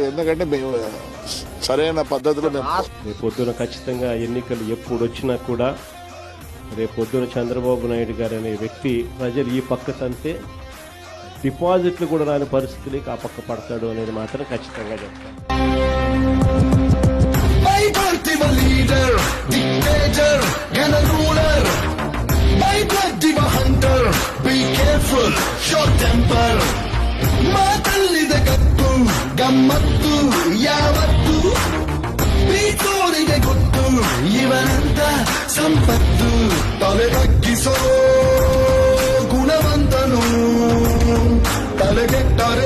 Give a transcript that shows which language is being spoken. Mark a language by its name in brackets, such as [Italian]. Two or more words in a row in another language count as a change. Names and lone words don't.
[Telugu] ఎందుకంటే మేము సరైన పద్ధతిలో రేపు పొద్దున ఖచ్చితంగా ఎన్నికలు ఎప్పుడు వచ్చినా కూడా రేపు పొద్దున చంద్రబాబు నాయుడు గారు అనే వ్యక్తి ప్రజలు ఈ పక్క తంతే డిపాజిట్లు కూడా రాని పరిస్థితులకి ఆ పక్క పడతాడు అనేది మాత్రం ఖచ్చితంగా చెప్తాను. [Kannada] ಗಮ್ಮತ್ತು ಯಾವತ್ತು ಬೀತೋರಿಗೆ ಗೊತ್ತು ಇವನಂತ ಸಂಪತ್ತು ತಲೆ ತಗ್ಗಿಸೋ ಗುಣವಂತನು ತಲೆಗೆ